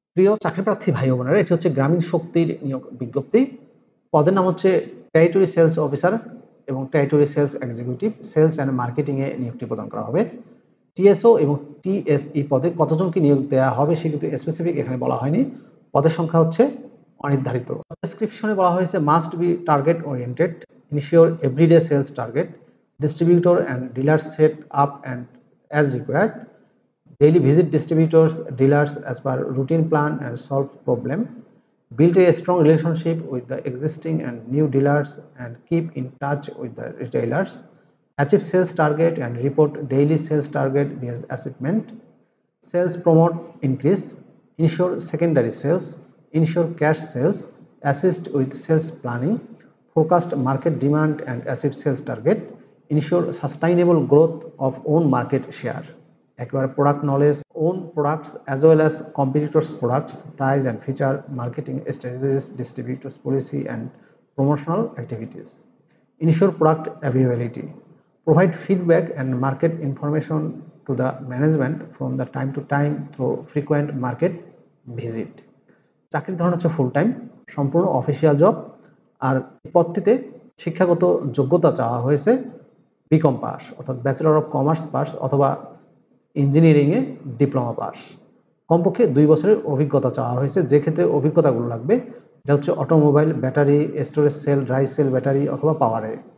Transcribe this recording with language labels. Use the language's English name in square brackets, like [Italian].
[Bangla] প্রিয় চাকরিপ্রার্থী ভাই ও বোনেরা, এটি হচ্ছে গ্রামীণ শক্তির নিয়োগ বিজ্ঞপ্তি। পদের নাম হচ্ছে টেরিটরি সেলস অফিসার এবং territory sales executive, sales and মার্কেটিংয়ে নিয়োগটি প্রদান করা হবে। টিএসও এবং টিএসই পদে কতজনকে নিয়োগ দেওয়া হবে সে কিন্তু স্পেসিফিক এখানে বলা হয়নি। পদের সংখ্যা হচ্ছে অনির্ধারিত। ডেসক্রিপশনে বলা হয়েছে [English] Must be target oriented, ensure everyday sales target, distributor and dealers set up and as required, daily visit distributors dealers as per routine plan and solve problem, build a strong relationship with the existing and new dealers and keep in touch with the retailers, achieve sales target and report daily sales target via achievement, sales promote increase, ensure secondary sales, ensure cash sales, assist with sales planning, forecast market demand and achieve sales target, ensure sustainable growth of own market share, acquire product knowledge, own products as well as competitors' products, price and feature, marketing strategies, distributors' policy and promotional activities, ensure product availability, provide feedback and market information to the management from the time to time through frequent market visit. [Bangla] চাকরির ধরন হচ্ছে full time, সম্পূর্ণ official job. আর পদটিতে শিক্ষাগত যোগ্যতা চাওয়া হয়েছে BCom pass, অর্থাৎ bachelor of commerce pass অথবা ইঞ্জিনিয়ারিংয়ে ডিপ্লোমা পাস। কমপক্ষে 2 বছরের অভিজ্ঞতা চাওয়া হয়েছে। যে ক্ষেত্রে অভিজ্ঞতাগুলো লাগবে এটা হচ্ছে automobile, battery, storage sell, dry sell, battery অথবা পাওয়ারে।